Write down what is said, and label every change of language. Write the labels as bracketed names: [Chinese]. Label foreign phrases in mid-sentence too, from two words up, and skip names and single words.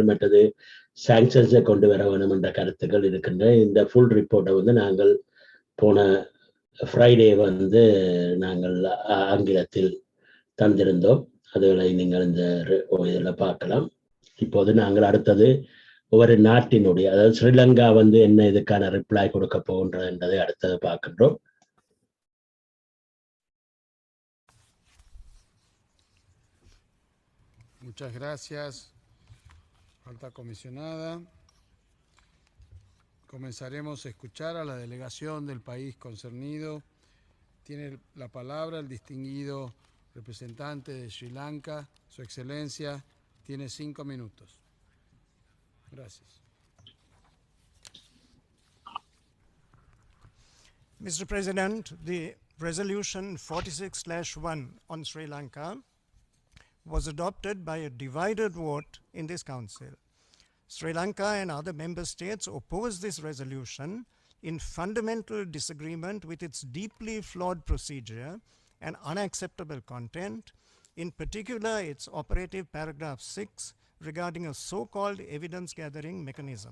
[Tamil] மற்றது சாங்ஷன்ஸை கொண்டு வர வேண்டும் என்ற கருத்துக்கள் இருக்கின்ற இந்த [English] full report [Tamil] வந்து நாங்கள் போன ஃப்ரைடே வந்து நாங்கள் ஆங்கிலத்தில் தந்திருந்தோம். அதுகளை நீங்கள் இந்த இதில் பார்க்கலாம். இப்போது நாங்கள் அடுத்தது ஒவ்வொரு நாட்டினுடைய, அதாவது ஸ்ரீலங்கா வந்து என்ன இதுக்கான ரிப்ளை கொடுக்க போகின்றது என்பதை அடுத்தது பார்க்கின்றோம். [Spanish] Muchas gracias, alta comisionada. Comenzaremos a escuchar a la delegación del país concernido. Tiene la palabra el distinguido representante de Sri Lanka, Su Excelencia. Tiene 5 minutos. Gracias. [English] Mr. President, the resolution 46/1 on Sri Lanka was adopted by a divided vote in this council. Sri Lanka and other member states opposed this resolution in fundamental disagreement with its deeply flawed procedure and unacceptable content, in particular its operative paragraph 6 regarding a so-called evidence-gathering mechanism.